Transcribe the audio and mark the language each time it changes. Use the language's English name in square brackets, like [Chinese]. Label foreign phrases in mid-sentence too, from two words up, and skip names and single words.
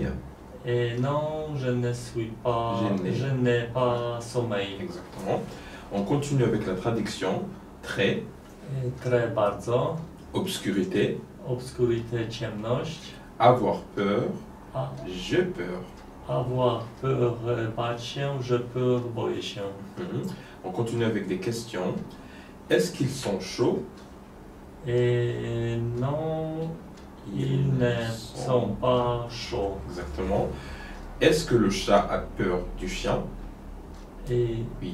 [French] Et non, je n'ai pas sommeil. Exactement. On continue avec la traduction. Très. Très bardzo. Obscurité. Obscurité, ciemność. Avoir peur. J'ai peur. Avoir peur, [Polish] bać się, [French] j'ai peur, [Polish] boję się. [French] On continue avec des questions. Est-ce qu'ils sont chauds? Et non, ils ne sont pas chauds. Exactement. Est-ce que le chat a peur du chien? Et oui.